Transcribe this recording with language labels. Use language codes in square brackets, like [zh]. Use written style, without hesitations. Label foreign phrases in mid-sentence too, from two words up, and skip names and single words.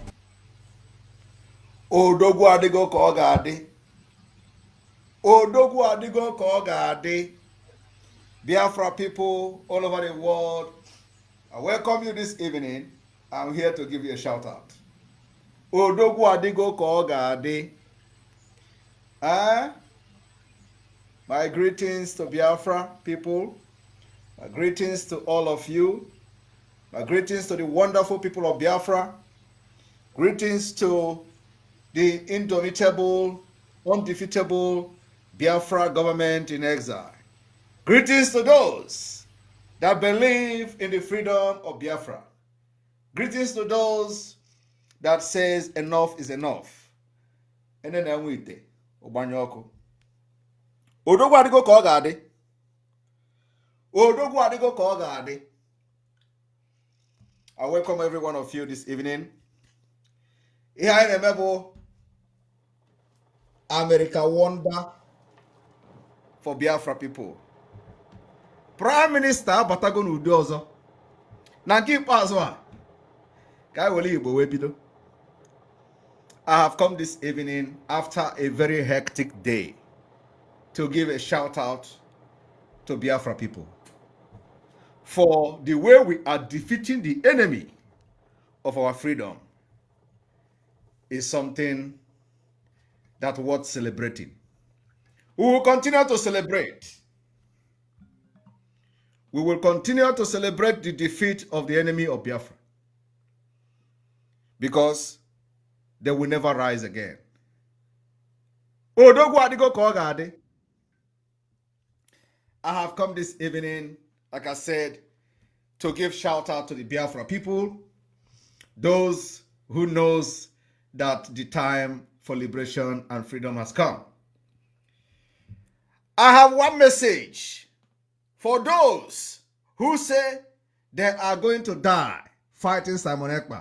[ig] Odogwu adigo ka ọ ga-adị. Odogwu adigo ka ọ ga-adị. [en] Biafra people all over the world, I welcome you this evening. I'm here to give you a shout out. [ig] Odogwu adigo ka ọ ga-adị. [en] My greetings to Biafra people. My greetings to all of you. My greetings to the wonderful people of Biafra. Greetings to the indomitable, undefeatable Biafra government in exile. Greetings to those that believe in the freedom of Biafra. Greetings to those that says enough is enough. And then [ig] Odogwu adigo ka ọ ga-adị. Odogwu adigo ka ọ ga-adị. [en] I welcome every one of you this evening. [ig] Ihe anyị na-eme bụ [en] America Wonder for Biafra people. Prime Minister [ig] abatago n'ụdị ọzọ. Na nke ikpeazụ a ka anyị were Igbo wee bido. [en] I have come this evening after a very hectic day to give a shout out to Biafra people for the way we are defeating the enemy of our freedom is something that worth celebrating. We will continue to celebrate. We will continue to celebrate the defeat of the enemy of Biafra because they will never rise again. Odogwu adigo ka ọ ga-adị. I have come this evening, like I said, to give shout out to the Biafra people, those who knows that the time for liberation and freedom has come. I have one message for those who say they are going to die fighting Simon Ekpa.